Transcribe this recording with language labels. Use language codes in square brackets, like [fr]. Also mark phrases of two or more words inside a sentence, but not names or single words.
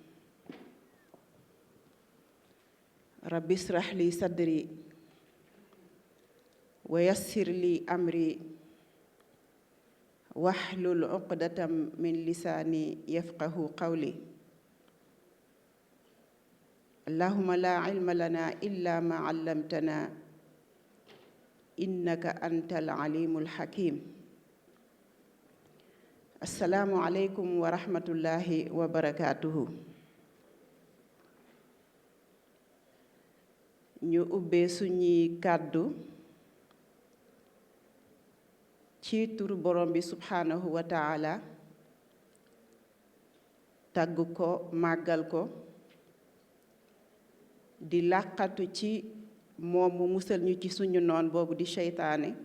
[ar] رب اشرح لي صدري ويسر لي أمري واحلل عقدة من لساني يفقه قولي اللهم لا علم لنا إلا ما علمتنا إنك أنت العليم الحكيم السلام عليكم ورحمة الله وبركاته [wo] ñu ubbee suñuy kàddu ci turu borom bi [ar] سبحانه وتعالى [wo] tagg ko màggal ko di làqatu ci moom mu musal ñu ci suñu noon boobu di seytaane